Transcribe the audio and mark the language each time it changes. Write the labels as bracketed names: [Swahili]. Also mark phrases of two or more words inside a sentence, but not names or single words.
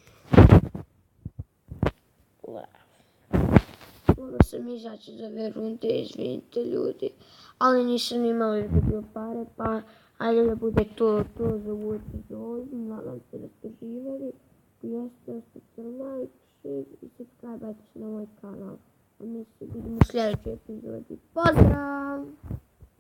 [Bosnian] Morao sam izaći za ove runde, izvinite ljudi. Ali nisam imala izgubio pare, pa ajde da bude to za ovu epizodu. Nadam se da ste živjeli. Jeste, ostavite like, share i subscribe se na moj kanal. A mi se vidimo u sljedećoj epizodi. Pozdrav!